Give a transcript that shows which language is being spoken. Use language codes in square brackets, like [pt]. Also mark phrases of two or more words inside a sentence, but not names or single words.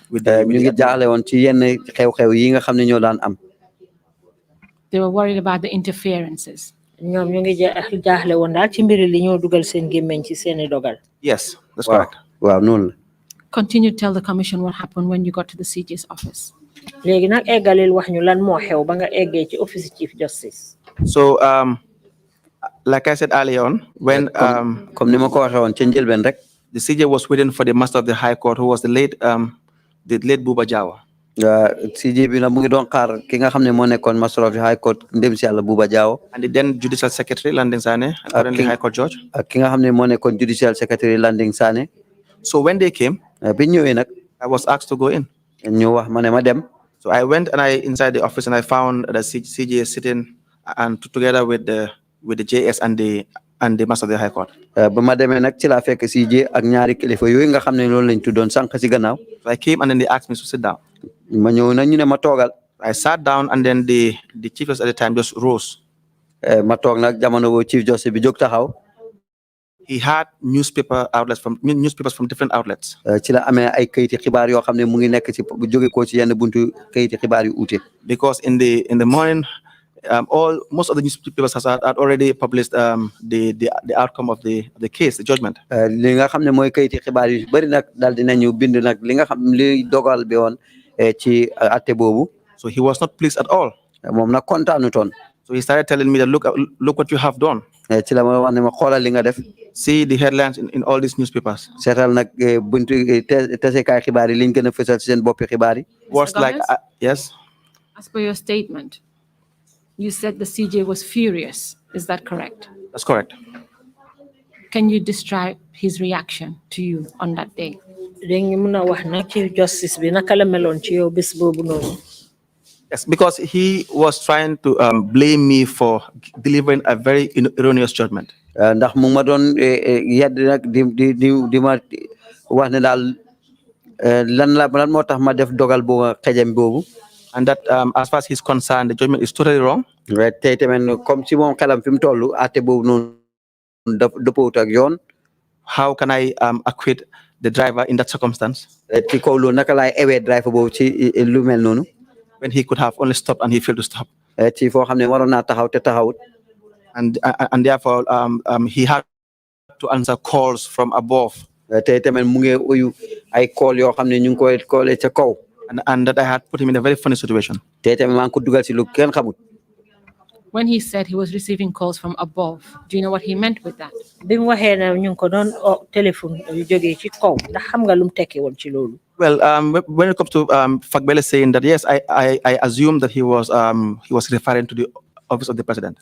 [wo] ñu ngi jaaxle woon ci yenn xew-xew yi nga xam ne ñoo daan am. [en] They were worried about the interferences. [wo] ñoom ñu ngi jaaxle woon daal ci mbiri li ñoo dugal seen gémmeñ ci seeni dogal. [en] Yes, that's correct. [wo] waaw noonu la. [en] Continue to tell the commission what happened when you got to the CJ's office. [wo] léegi nag eggalil wax ñu lan moo xew ba nga eggee ci [en] office chief justice. So like I said earlier on, when [wo] comme ni ma ko waxee woon ca njëlbeen rek. [en] the CJ was waiting for the master of the High Court, who was the late Buba Jawa. [wo] CJ bi nag mu ngi doon xaar ki nga xam ne moo nekkoon [en] master of the High Court [wo] ndem si yàlla Buba Jawo. [en] And the then Judicial Secretary Landing Sane, currently High Court Judge. [wo] ak ki nga xam ne moo nekkoon [en] Judicial Secretary [wo] Landing Sane. [en] So when they came, [wo] bi ñëwee nag. [en] I was asked to go in. [wo] ñu wax ma ne ma dem. [en] So I went and inside the office and I found the CJ sitting and together with the JS and the master of the High Court. [wo] ba ma demee nag ci laa fekk CJ ak ñaari kilifa yooyu nga xam ne loolu lañ tuddoon sànq si gannaaw. [en] So I came and then they asked me to sit down. [wo] ma ñëw nag ñu ne ma toogal. [en] I sat down and then the chief justice at the time just rose. [wo] ma toog nag jamono boobu [en] chief justice [wo] bi jóg taxaw. [en] He had newspapers from different outlets. [wo] ci la amee ay kayiti xibaar yoo xam ne mu ngi nekk ci bu jóge ko ci yenn buntu kayiti xibaar yu uute. [en] Because in the morning, most of the newspapers had already published the outcome of the case, the judgment. [wo] li nga xam ne mooy kayiti xibaar yu bëri nag daal dinañu bind nag li nga xam li dogal bi woon ci atte boobu. [en] So he was not pleased at all. [wo] moom nag kontaanutoon. [en] So he started telling me that look what you have done. [wo] ci la ma wax ne ma xoolal li nga def. [en] See the headlines in all these newspapers. [wo] seetal nag buntu tasekaay xibaar yi liñ gën a fësal ci seen boppi xibaar yi. [en] Words like yes. As per your statement, you said the CJ was furious. Is that correct? That's correct. Can you describe his reaction to you on that day? [wo] dañu mën a wax nag [en] Chief Justice [wo] bi naka la meloon ci yow bés boobu noonu. [en] Yes, because he was trying to blame me for delivering a very erroneous judgment. [wo] ndax mu ma doon yedd nag di ma wax ne daal lan moo tax ma def dogal boobu xejam boobu. [en] And that as far as he's concerned, the judgment is totally wrong. [wo] tey tamit [fr] comme si [wo] moom xelam fi mu toll àtte boobu noonu dëppoo ak yoon. [en] How can I acquit the driver in that circumstance? [wo] ci kaw loolu naka laay ewee driver boobu ci lu mel noonu. [en] When he could have only stopped and he failed to stop. [wo] ci foo xam ne waroon naa taxaw te taxawut. [en] And therefore he had to answer calls from above. [wo] tey tamit mu ngi uyu ay call yoo xam ne ñu ngi koy callee ca kaw. [en] And that I had put him in a very funny situation. [wo] tey tamit maa ngi ko dugal si lu kenn xamut. [en] When he said he was receiving calls from above, do you know what he meant with that? [wo] bi mu waxee ne ñu ngi ko doon téléphone yu jógee ci kaw ndax xam nga lu mu tekki woon ci loolu. [en] Well, when it comes to Fagbele saying that, yes, I assume that he was referring to the office of the president.